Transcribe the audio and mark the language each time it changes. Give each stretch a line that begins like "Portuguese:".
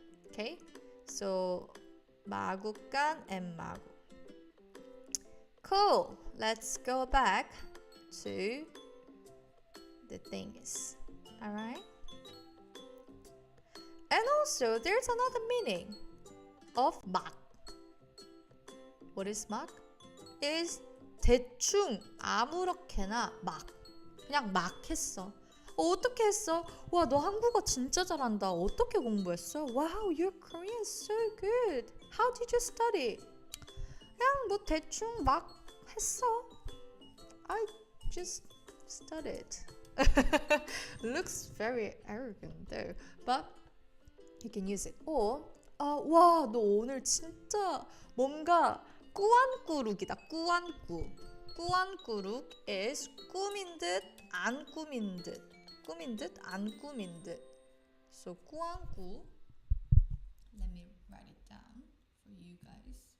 English: Okay, so 마구간 and 마구. Cool. Let's go back to the things. All right. And also, there's another meaning of 막. What is 막?
Korean: Is 대충 아무렇게나 막. 그냥 막 했어. 어떻게 했어? 와, 너 한국어 진짜 잘한다. 어떻게 공부했어?
English: Wow, your Korean is so good. How did you study?
Korean: 그냥 뭐 대충 막 했어.
English: I just studied. Looks very arrogant though, but you can use it.
Korean: Or 와, 너 오늘 진짜 뭔가 꾸안꾸룩이다. 꾸안꾸룩 is 꾸민 듯, 안 꾸민 듯. 꾸민 듯, 안 꾸민 듯. So 꾸안꾸.
English: Let me write it down for you guys.